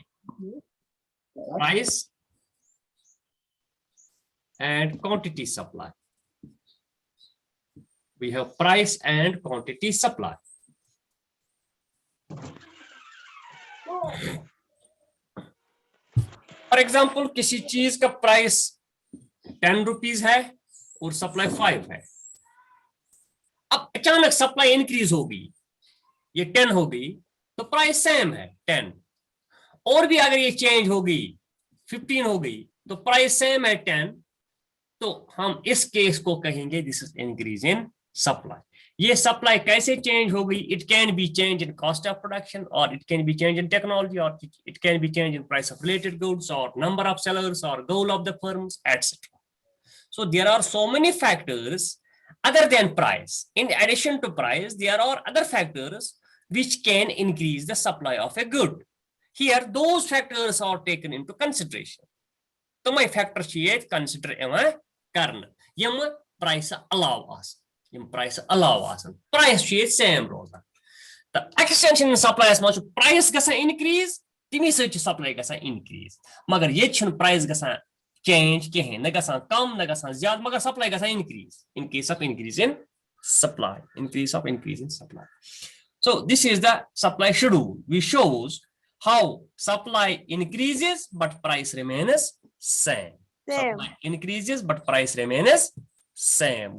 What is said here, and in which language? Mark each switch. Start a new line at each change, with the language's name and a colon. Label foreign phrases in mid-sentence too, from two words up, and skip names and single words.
English: Price and quantity supply. We have price and quantity supply. For example,
Hindi: किसी चीज का प्राइस 10 रुपीज है और सप्लाई 5 है. अब अचानक
English: supply increase
Hindi: हो गई, ये 10 हो गई तो
English: price same
Hindi: है 10. और भी अगर ये चेंज हो गई 15 हो गई तो
English: price same
Hindi: है 10. तो हम इस केस को कहेंगे
English: this is increase in supply.
Hindi: ये सप्लाई कैसे चेंज हो गई?
English: it can be change in cost of production और it can be change in technology और it can be change in price of related goods और number of sellers और goal of the firms etcetera. So there are so many factors other than price. In addition to price, there are other factors which can increase the supply of a good. Here, those factors are taken into consideration.
Kashmiri: تمے factor چھِ ییٚتہِ consider یِوان کرنہٕ یِم price علاوٕ آسان یِم price علاوٕ آسان price چھُ ییٚتہِ same روزان تہٕ
English: extension in supply
Kashmiri: منٛز چھُ price گژھان increase تمی سۭتۍ چھُ supply گژھان increase مگر ییٚتہِ چھُنہٕ price گژھان change کِہینۍ نہ گژھان کم نہ گژھان زیادٕ مگر supply گژھان
English: increase in case of increase in supply so this is the supply schedule which shows how supply increases but price remains same. Supply increases but price remains same.